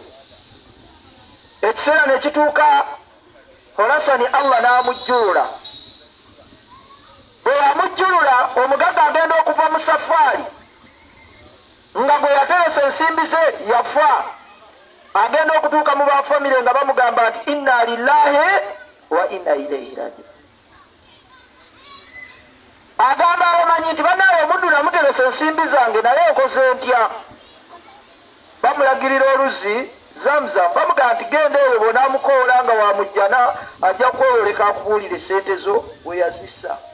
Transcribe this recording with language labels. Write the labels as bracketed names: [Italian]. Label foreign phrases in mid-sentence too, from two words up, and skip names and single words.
[Ganda] Ekiseera ne kituuka, Horasani Allah n'amujjulula. Bwe yamujjulula, omugagga agenda okuva mu safaari, nga gwe yateresa ensimbi ze yafa. Agenda okutuuka mu bafamire nga bamugamba nti [Arabic] إنا لله وإنا إليه راجعون. [Ganda] Agamba abamanyi nti bannaawe omuddu namuteresa ensimbi zange naye nkoze ntya. Bamulagirira oluzzi Zamzam, bamugamba nti genda eyo bw'onaamukoola nga wamujjana ajja kweyoleka akubuulira esente zo we yazissa.